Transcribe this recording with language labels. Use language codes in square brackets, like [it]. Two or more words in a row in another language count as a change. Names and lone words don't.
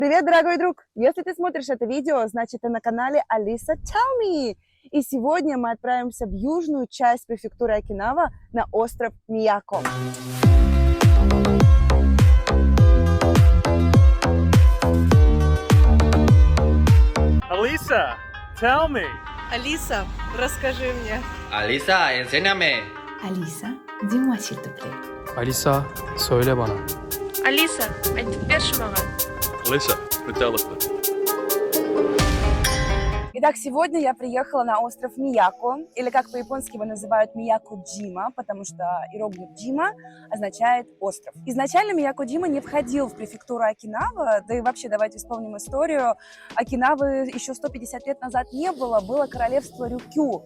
[ru] Привет, дорогой друг! Если ты смотришь это видео, значит ты на канале Алиса Tell Me. И сегодня мы отправимся в южную часть префектуры Окинава на остров Мияко. [en] Alisa, tell me. [ru] Алиса, расскажи мне. [es] Alisa, enséñame. [fr] Alisa, dis-moi s'il te plaît. [tr] Alisa, söyle bana. [kk] Алиса, айтып берші маған. [nl] Alisa, vertel het me. [ru] Итак, сегодня я приехала на остров Мияко, или как по-японски его называют Мияко-Джима, потому что иероглиф Джима означает остров. Изначально Мияко-Джима не входил в префектуру Окинава, да и вообще давайте вспомним историю. Окинавы еще 150 лет назад не было, было королевство Рюкю.